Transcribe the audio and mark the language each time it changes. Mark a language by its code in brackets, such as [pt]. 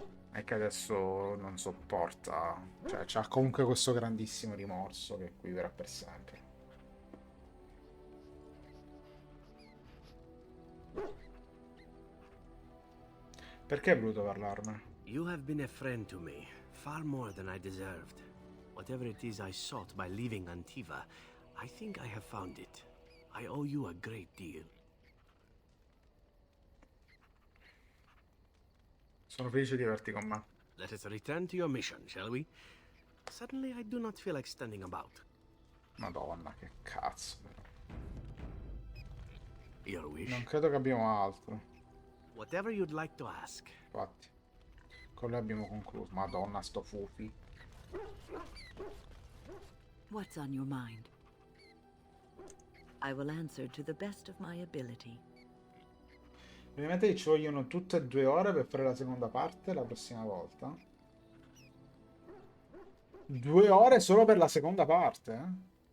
[it] E che adesso non sopporta. Cioè, c'ha comunque questo grandissimo rimorso che qui verrà per sempre. Perché è voluto parlarne? [en] You have been a friend to me, far more than I deserved. Whatever it is I sought by leaving Antiva, I think I have found it. I owe you a great deal. [it] Sono felice di averti con me. [en] Let us return to your mission, shall we? Suddenly I do not feel like standing about. [it] Madonna, che cazzo. [en] Your wish. [it] Non credo che abbiamo altro. [en] Whatever you'd like to ask. [it] Infatti. Con lui abbiamo concluso. Madonna, sto fufi. [en] What's on your mind? I will answer to the best of my ability. [it] Ovviamente ci vogliono tutte e 2 ore per fare la seconda parte la prossima volta. 2 ore solo per la seconda parte, eh?